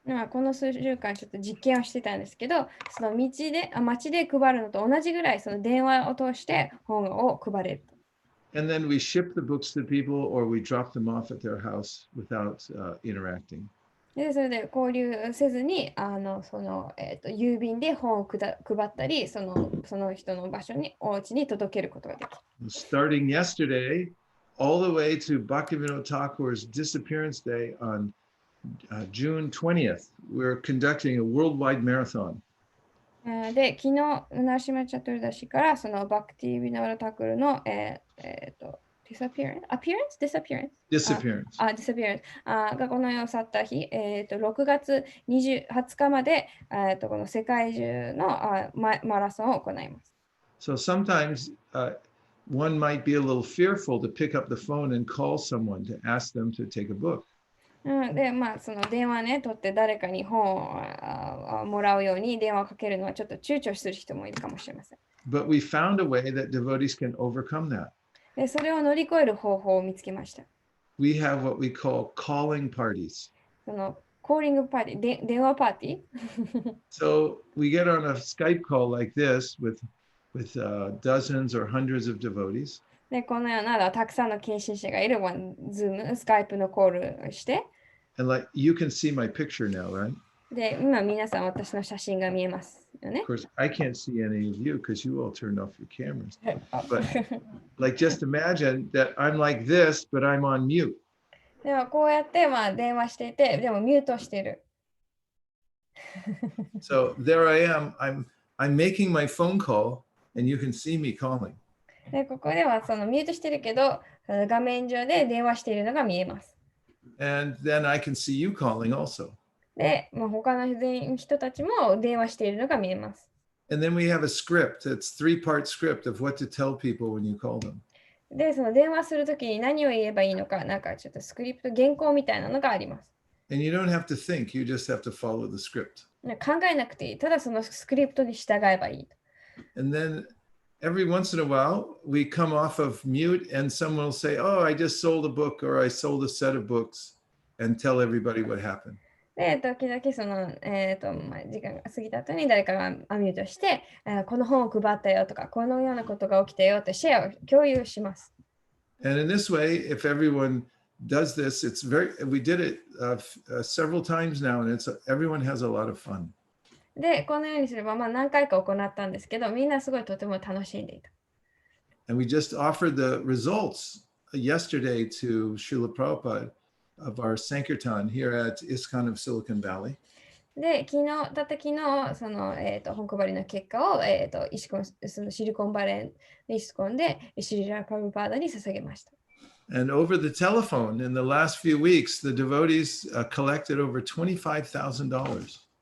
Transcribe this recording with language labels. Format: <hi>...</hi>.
<ja>この数週間ちょっと実験をしてたんですけど、その街で配るのと同じぐらいその電話を通して本を配れる。</ja> <en>And then we ship the books to people or we drop them off at their house without interacting.</en> <ja>で、それで交流せずに、郵便で本を配ったり、その人の場所に、お家に届けることができる。</ja> <en>Starting yesterday, all the way to Bhaktivinoda Thakur's disappearance day on June 20th, we're conducting a worldwide marathon.</en> <ja>で、昨日、ナラシマ・チャトルダシからそのバクティ・ビナワラ・タクルの、disappearance?</ja> <en>Disappearance?</en> <ja>disappearance がこの世を去った日、6月20日まで、この世界中のマラソンを行います。</ja> <en>So sometimes one might be a little fearful to pick up the phone and call someone to ask them to take a book.</en> <ja>で、その電話ね、取って誰かに本をもらうように電話をかけるのはちょっと躊躇する人もいるかもしれません。</ja> <en>But we found a way that devotees can overcome that.</en> <ja>で、それを乗り越える方法を見つけました。</ja> <en>We have what we call calling parties.</en> <ja>そのコーリングパーティー、電話パーティー</ja> <en>So we get on a Skype call like this with dozens or hundreds of devotees.</en> <ja>で、このようなたくさんの献身者がいるZoom、スカイプのコールをして、</ja> <en>And like you can see my picture now, right?</en> <ja>で、今皆さん私の写真が見えますよね。</ja> <en>Of course, I can't see any of you because you all turned off your cameras. But like just imagine that I'm like this, but I'm on mute.</en> <ja>でもこうやって電話していて、でもミュートしてる。</ja> <en>So there I am. I'm making my phone call and you can see me calling.</en> <ja>で、ここではそのミュートしてるけど、画面上で電話しているのが見えます。</ja> <en>And then I can see you calling also.</en> <ja>で、他の人たちも電話しているのが見えます。</ja> <en>And then we have a script. It's 3-part script of what to tell people when you call them.</en> <ja>で、その電話するときに何を言えばいいのか、なんかちょっとスクリプト、原稿みたいなのがあります。</ja> <en>And you don't have to think, you just have to follow the script.</en> <ja>考えなくていい。ただそのスクリプトに従えばいい。</ja> <en>And then every once in a while, we come off of mute and someone will say, oh, I just sold a book or I sold a set of books and tell everybody what happened.</en> <ja>で、時々その、時間が過ぎた後に誰かがミュートして、この本を配ったよとか、このようなことが起きたよってシェアを共有します。</ja> <en>And in this way, if everyone does this, we did it several times now and everyone has a lot of fun.</en> <ja>で、このようにすれば、何回か行ったんですけど、みんなすごいとても楽しんでいた。</ja> <en>And we just offered the results yesterday to Srila Prabhupada of our SANKIRTAN here at ISKCON of Silicon Valley.</en> <ja>で、たった昨日、その、本配りの結果を、そのシリコンバレーのイスコンでシリラ・プラブパーダに捧げました。</ja> <en>And over the telephone, in the last few weeks, the devotees collected over $25,000.</en>